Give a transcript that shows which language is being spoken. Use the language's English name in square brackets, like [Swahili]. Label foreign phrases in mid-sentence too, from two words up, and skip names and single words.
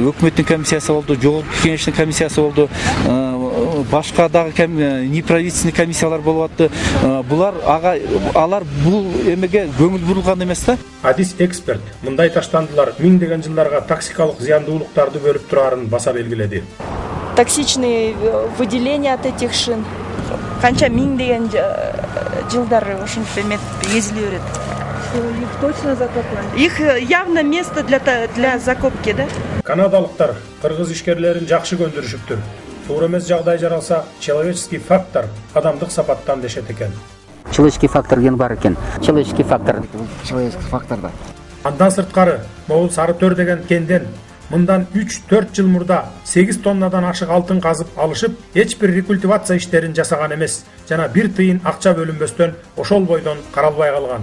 [Kyrgyz] Өкмөттүн комиссиясы болду, жогорку кеңештин комиссиясы болду. Башка дагы неправительственный комиссиялар болуп атты. Булар алар бул эмеге көңүл бурулган эмес да. Адис эксперт мындай таштандылар миңдеген жылдарга токсикалык зыяндуулуктарды бөлүп турарын баса белгиледи. [Russian] Токсичные выделения от этих шин. [Kyrgyz] Канча миңдеген жылдар ушинтип эметип эзиле берет. [Russian] Их точно закопали? Их явно место для закопки, да? [Kyrgyz] Канадалыктар кыргыз ишкерлерин жакшы көндүрүшүптүр. Туура эмес жагдай жаралса, [Russian] человеческий фактор [Kyrgyz] адамдык сапаттан дешет экен. [Russian] Человеческий фактор [Kyrgyz] ген бар экен. [Russian] Человеческий фактор. Человеческий фактор да. [Kyrgyz] Андан сырткары, могул Сары Төр деген кенден мындан 3-4 жыл мурда 8 тоннадан ашык алтын казып алышып, эч бир рекультивация иштерин жасаган эмес, жана бир тыйын акча бөлүнбөстөн ошол бойдон каралбай калган.